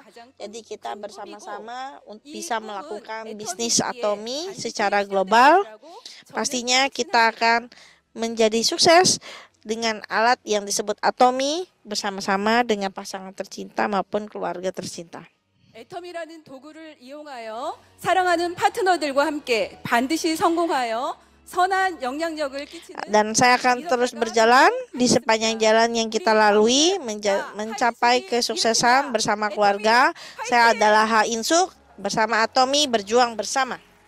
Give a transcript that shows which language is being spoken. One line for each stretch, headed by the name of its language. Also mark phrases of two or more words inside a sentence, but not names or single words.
Indonesian: Jadi kita bersama-sama bisa melakukan bisnis Atomi secara global. Pastinya kita akan menjadi sukses dengan alat yang disebut Atomi bersama-sama dengan pasangan tercinta maupun keluarga tercinta.
Korean: 애터미라는 도구를 이용하여 사랑하는 파트너들과 함께 반드시 성공하여 선한 영향력을 끼치는.
Indonesian: Dan saya akan terus berjalan di sepanjang jalan yang kita lalui mencapai kesuksesan bersama keluarga. Saya adalah Ha In Suk, bersama Atomi berjuang bersama.